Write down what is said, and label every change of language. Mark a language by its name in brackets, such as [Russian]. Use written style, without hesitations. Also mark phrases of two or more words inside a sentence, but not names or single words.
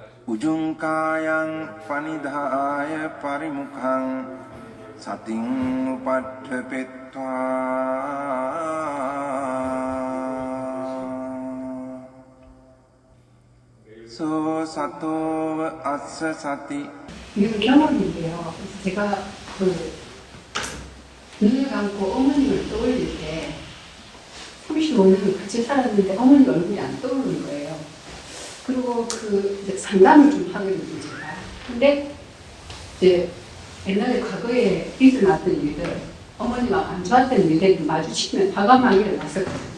[Pali] Ujungkayang panidhaya parimukhang sating upadhepetva so sato assa sati. [Korean] 이건 경험인데요. 제가 눈을 감고 어머님을 떠올릴 때 35년을 같이 살았는데 어머니 얼굴이 안 떠오르는 거예요. 그리고 이제 상담을 좀 하거든요, 제가. 근데 이제 옛날에 과거에 일어났던 일들, 어머니가 안 좋았던 일들을 마주치면 과감하게 일어났었거든요.